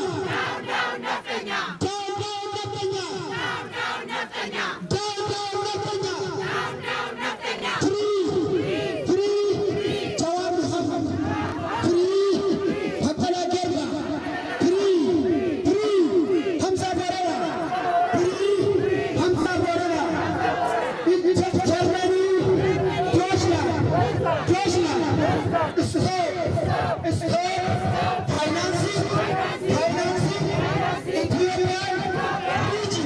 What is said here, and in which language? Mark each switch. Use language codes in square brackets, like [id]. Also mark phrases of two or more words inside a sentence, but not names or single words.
[en] Down, down, Nafanya. Down, down, Nafanya. Down, down, Nafanya. Free Jawad Muhammad. Free Habala Gerba. Free Hamza Borela. Free Hamza Borela. Germany. Deutschland. Stop. Financing Ethiopian region.